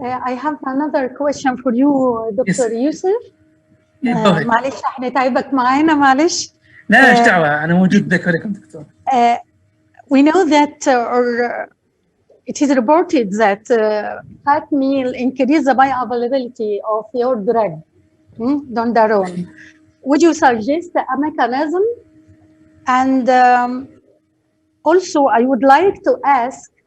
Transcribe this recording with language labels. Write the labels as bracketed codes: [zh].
[en] I have another question for you, Dr. [ar] Yusuf. معلش هنتعبك معانا معلش. لا ايش دعوه، انا موجود لك ولكم دكتور. [en] We know that it is reported that fat meal increase the bioavailability of your drug, Dondarone. Would you suggest a mechanism? And also, I would like to ask.